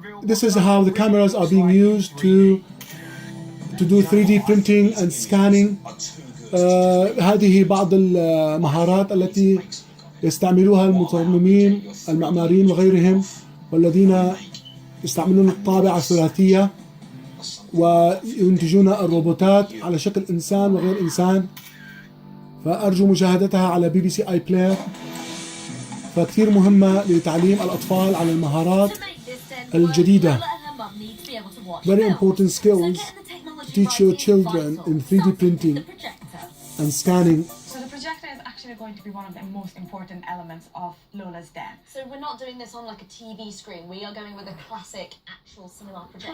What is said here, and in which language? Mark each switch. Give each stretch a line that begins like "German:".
English: this is how the cameras are being used to do 3D printing and scanning.
Arabic: هذه بعض المهارات التي يستعملوها المصممين المعماريين وغيرهم، والذين يستعملون الطابعة الثلاثية وينتجون الروبوتات على شكل إنسان وغير إنسان. فأرجو مشاهدتها على BBC iPlayer. فكثير مهمة لتعليم الأطفال على المهارات الجديدة.
English: Very important skills to teach your children in 3D printing and scanning. So the projector is actually going to be one of the most important elements of Lola's den. So we're not doing this on like a TV screen. We are going with a classic actual cinema projector.